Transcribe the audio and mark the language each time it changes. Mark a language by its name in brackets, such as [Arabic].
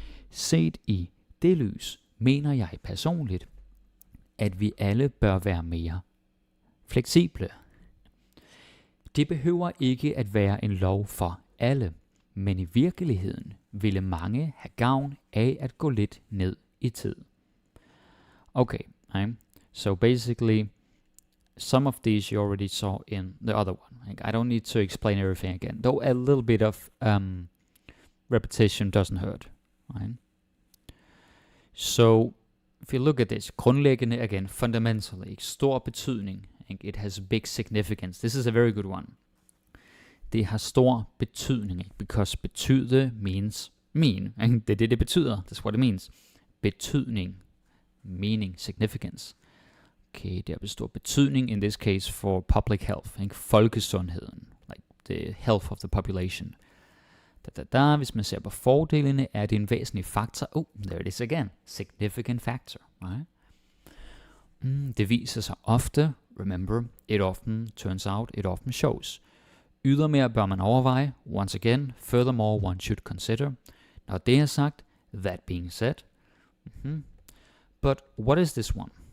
[Danish] Set i det lys mener jeg personligt, at vi alle bør være mere fleksible. Det behøver ikke at være en lov for alle, men i virkeligheden ville mange have gavn af at gå lidt ned i tid. [English] Okay, so basically, some of these you already saw in the other one. Like, I don't need to explain everything again, though a little bit of repetition doesn't hurt. Right? So, if you look at this, grundlæggende again, fundamentally, [Danish] stor betydning. [English] It has big significance. This is a very good one. [Danish] Det har stor betydning, [English] because betyde means mean. [Danish] Det er det betyder. [English] That's what it means. Betydning, meaning, significance. Okay, [Danish] det har stor betydning [English] in this case for public health, folkesundheden, like the health of the population. [Danish] Hvis man ser på fordelene, er det en væsentlig faktor. [English] Oh, there it is again. Significant factor, right? [Danish] Det viser sig ofte. [English] Remember, it often turns out, it often shows. [Danish] Ydermere bør man overveje. [English] Once again, furthermore, one should consider. [Danish] Når det er sagt, [English] that being said. But what is this one?